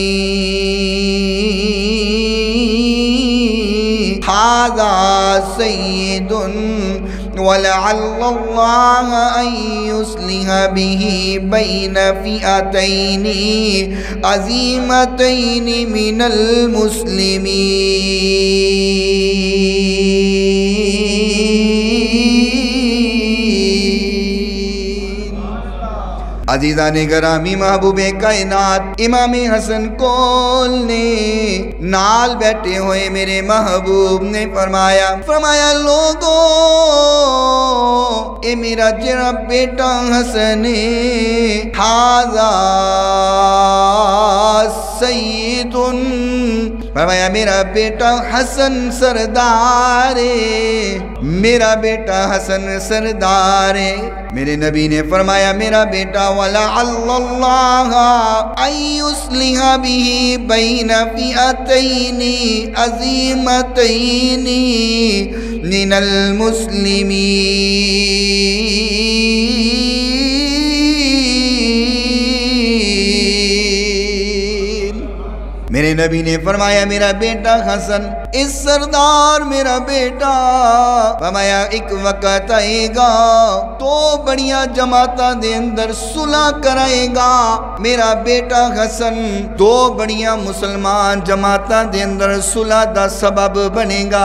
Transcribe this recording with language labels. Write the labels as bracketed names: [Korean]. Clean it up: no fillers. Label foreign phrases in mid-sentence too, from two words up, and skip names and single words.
[Arabic] هذا سيد ولعل الله أن يصلح به بين فئتين عظيمتين من المسلمين. [Punjabi] عزیزانِ گرامی محبوبِ کائنات امام حسن کول نے نال بیٹھے ہوئے میرے محبوب نے فرمایا لوگو اے میرا ذرا بیٹا حسن [Arabic] هذا سيد, [Punjabi] فرمایا میرا بیٹا حسن سردار، میرا بیٹا حسن سردار. میرے نبی نے فرمایا میرا بیٹا [Arabic] ولعل الله أن يصلح به بين فئتين عظيمتين من المسلمين. [Punjabi] میرے نبی نے فرمایا میرا بیٹا حسن اس سردار میرا بیٹا، فرمایا ایک وقت آئے گا تو بڑیا جماعتا دے اندر صلح کرائے گا. میرا بیٹا حسن دو بڑیا مسلمان جماعتا دے اندر صلح دا سبب بنے گا.